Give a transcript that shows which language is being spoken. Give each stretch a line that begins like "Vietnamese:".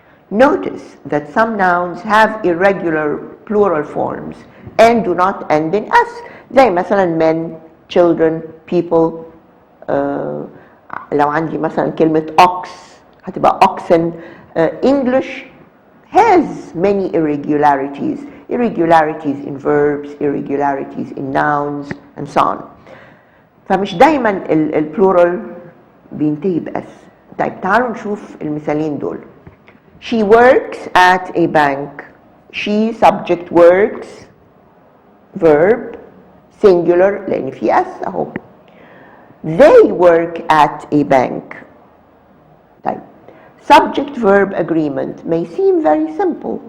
English: Notice that some nouns have irregular plural forms and do not end in s.
Arabic: زي مثلا
English: men, children, people.
Arabic: لو عندي مثلا كلمة ox هتبقى oxen.
English: English has many irregularities. Irregularities in verbs, irregularities in nouns, and so on.
Arabic: فمش دايما البلورال بينتهي بأس. طيب تعالوا نشوف المثالين دول.
English: She works at a bank. She subject works verb singular
Arabic: لأن في أس أهو.
English: They work at a bank.
Arabic: طيب
English: subject verb agreement may seem very simple.